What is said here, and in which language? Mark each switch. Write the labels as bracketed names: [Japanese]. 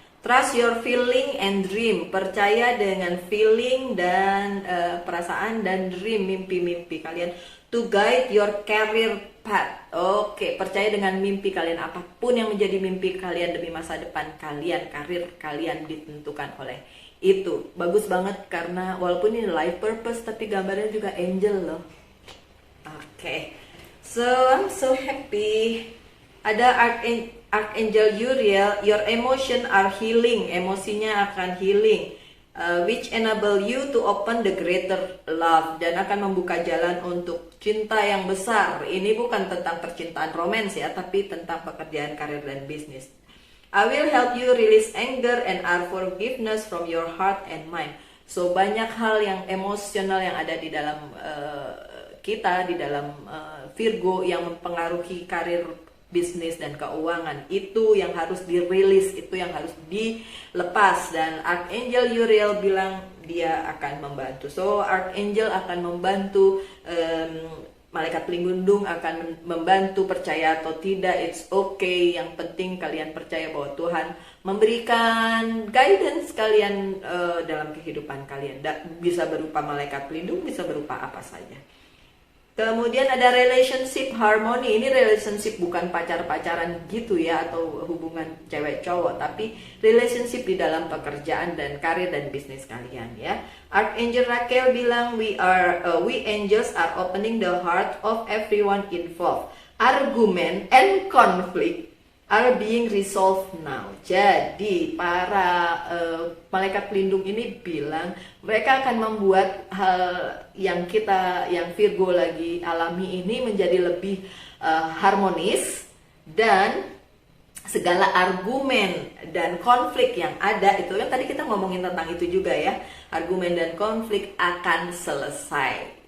[English] Trust your feeling and dream. [Indonesian] Percaya dengan feeling dan perasaan dan dream, mimpi-mimpi kalian. [English] To guide your career path. [Indonesian] Oke, percaya dengan mimpi kalian. Apapun yang menjadi mimpi kalian demi masa depan kalian, karir kalian ditentukan oleh itu. Bagus banget karena walaupun ini life purpose tapi gambarnya juga angel loh. Oke. [English] So, I'm so happy. Ada Archangel Uriel, your emotion are healing, [Indonesian] emosinya akan [English] healing, which enable you to open the greater love, [Indonesian] dan akan membuka jalan untuk cinta yang besar. Ini bukan tentang percintaan romans ya, tapi tentang pekerjaan, karir, dan bisnis. [English] I will help you release anger and unforgiveness from your heart and mind. [Indonesian] So banyak hal yang emosional yang ada di dalam kita, di dalam Virgo yang mempengaruhi karir, bisnis, dan keuangan. Itu yang harus dirilis, itu yang harus dilepas. Dan Archangel Uriel bilang dia akan membantu. So Archangel akan membantu, malaikat pelindung akan membantu. Percaya atau tidak, [English] it's okay. [Indonesian] Yang penting kalian percaya bahwa Tuhan memberikan guidance kalian dalam kehidupan kalian. Bisa berupa malaikat pelindung, bisa berupa apa saja. Kemudian ada relationship harmony. Ini relationship bukan pacar-pacaran gitu ya, atau hubungan cewek cowok, tapi relationship di dalam pekerjaan dan karir dan bisnis kalian ya. [English] Archangel Raquel bilang we angels are opening the heart of everyone involved. Argument and conflict are being resolved now. [Indonesian] Jadi para malaikat pelindung ini bilang mereka akan membuat hal yang Virgo lagi alami ini menjadi lebih harmonis, dan segala argumen dan konflik yang ada itu, yang tadi kita ngomongin tentang itu juga ya, argumen dan konflik akan selesai.